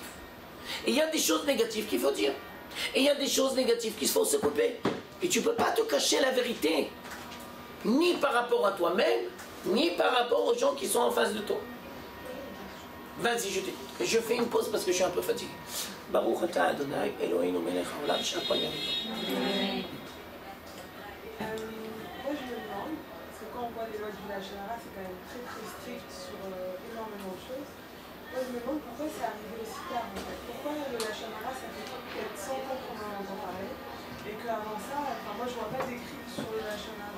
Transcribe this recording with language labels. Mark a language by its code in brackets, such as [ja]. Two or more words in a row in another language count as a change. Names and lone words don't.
[fr] Et il y a des choses négatives qu'il faut dire. Et il y a des choses négatives qu'il faut se couper. Et tu ne peux pas te cacher la vérité. Ni par rapport à toi-même, ni par rapport aux gens qui sont en face de toi. Vas-y, je t'écoute. Je fais une pause parce que je suis un peu fatigué. [he] ברוך אתה אדוני אלוהינו מלך העולם שהכל נהיה בדברו. [fr] Moi, je me demande, parce que quand on voit les lois du [he] לשון הרע, [fr] c'est quand même très très strict sur énormément de choses. Moi, je me demande pourquoi c'est arrivé aussi tard en fait. Pourquoi le [he] לשון הרע, [fr] ça fait peut-être 100 ans qu'on en entend parler, et qu'avant ça, enfin, moi, je vois pas d'écrit sur le [he] לשון הרע.